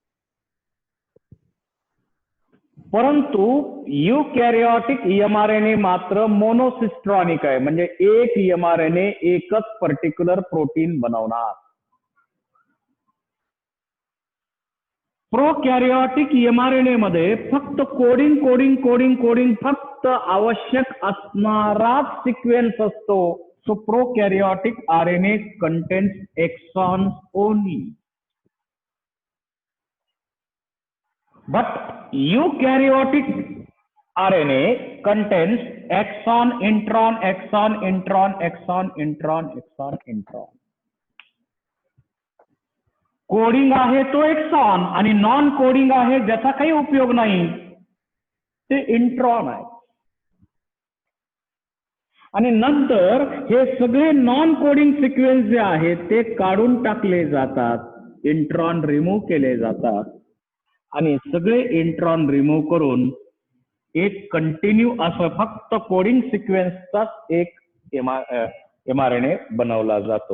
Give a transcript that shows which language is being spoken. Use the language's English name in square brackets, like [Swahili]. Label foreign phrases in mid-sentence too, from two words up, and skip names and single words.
[Marathi] परंतु [English] eukaryotic mRNA [Marathi] मात्र मोनोसिस्ट्रॉनिक आहे, म्हणजे एक एमआरएनए एकच [English] particular protein [Marathi] बनवणार. [English] prokaryotic mRNA [Marathi] मध्ये फक्त [English] coding coding coding coding [Marathi] फक्त आवश्यक असणाराच सिक्वेन्स असतो. [English] so prokaryotic RNA contains exons only. But eukaryotic RNA contains exon, intron, exon, intron, exon, intron, exon, intron. [Marathi] कोडिंग आहे तो एक्सॉन आणि [English] non coding [Marathi] आहे ज्याचा काही उपयोग नाही ते इंट्रॉन आहे. आणि नंतर हे सगळे [English] non coding sequence [Marathi] जे आहेत ते काढून टाकले जातात, [English] intron remove [Marathi] केले जातात आणि सगळे [English] intron remove [Marathi] करून एक कंटिन्यू असं फक्त [English] coding sequence [Marathi] एक एमआरएनए बनवला जातो.